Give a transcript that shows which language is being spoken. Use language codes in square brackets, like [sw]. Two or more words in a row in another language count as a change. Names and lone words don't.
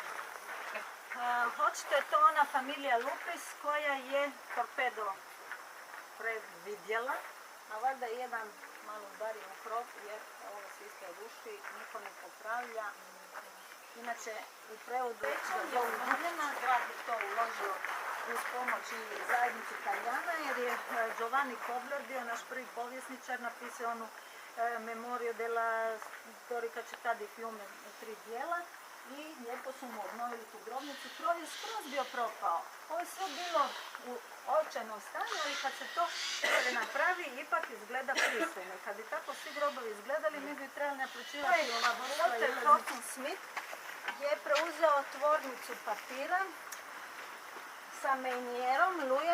[hr] Hoćete, to ona familija Lupis koja je torpedo predvidjela, a valjda je jedan malo udario u krov jer ovo se isto ruši, niko ne popravlja. Inače, u prevodu grad je to uložio uz pomoć i zajednici Italijana, jer je Giovanni Kobler bio naš prvi povjesničar, napisao onu Memorio della storica città di Fiume u 3 dijela i lijepo su mu obnovili tu grobnicu. Krov je skroz bio propao. Ovo je sve bilo u očajnom stanju, ali kad se to napravi, ipak izgleda pristojno. Kad bi tako svi grobovi izgledali, mi bi trebali naplaćivati ova Walter Crofton Smith je preuzeo tvornicu papira sa Meynierom, Louisem.